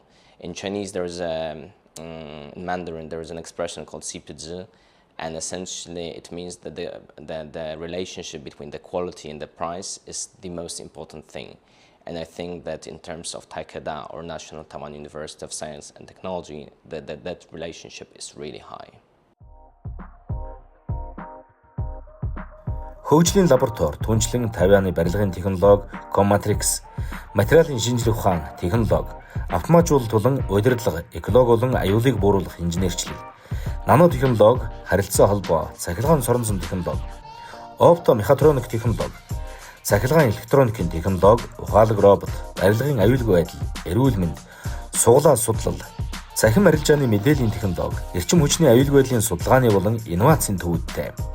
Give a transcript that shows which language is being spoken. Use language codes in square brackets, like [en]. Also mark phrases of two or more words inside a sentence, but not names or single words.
[en] In Chinese, there is in Mandarin, there is an expression called 西皮子, and essentially it means that the relationship between the quality and the price is the most important thing. And I think that in terms of Taikada or National Taiwan University of Science and Technology, that relationship is really high. [mn] Хөгжлийн лаборатори, түнчлэн Тайваны барилгын технологи, Commatrix, материалын шинжилгээ ухаан, технологи, автоматжуулалт болон удирдлага, экологи болон аюулыг бууруулах инженерчлэг, нано технологи, харилцаа холбоо, цахилгаан соронзон технологи, оптомехатроник технологи, цахилгаан электроникийн технологи, ухаалаг робот, барилгын аюулгүй байдал, эрүүл мэнд, суглаа судлал, цахим арилжааны мэдээллийн технологи, эрчим хүчний аюулгүй байдлын судалгааны болон инновацийн төвүүдтэй.